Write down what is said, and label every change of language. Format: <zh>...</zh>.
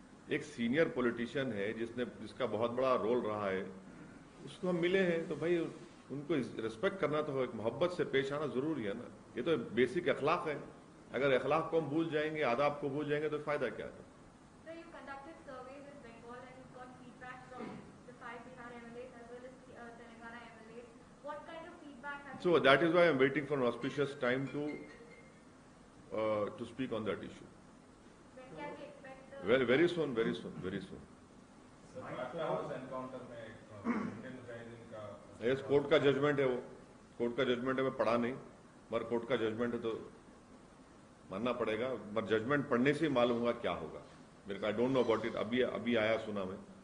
<hi>एक senior politician है जिसका बहुत बड़ा रोल रहा है, उसको हम मिले हैं तो भाई उनको रिस्पेक्ट करना तो एक मोहब्बत से पेश आना जरूरी है ना। ये तो बेसिक अखलाक है। अगर अखलाक को हम भूल जाएंगे, आदाब को भूल जाएंगे तो फायदा क्या है?</hi> <en>So you conducted surveys in Bengal and you got feedback from the 5 Bihar MLAs as well as Telangana MLAs. What kind of feedback have So that is why I am waiting for an auspicious time to speak on that issue. When can we expect Well, very soon, very soon, very soon.</en> <hi>Encounter में Indian Mujahideen का yes, court का judgement है, वो court का judgement है, मैं पढ़ा नहीं, मगर कोर्ट का जजमेंट है तो मानना पड़ेगा। पर जजमेंट पढ़ने से ही मालूम होगा क्या होगा। मेरे को</hi> <en>I don't know about it,</en> <hi>अभी आया सुना मैं।</hi>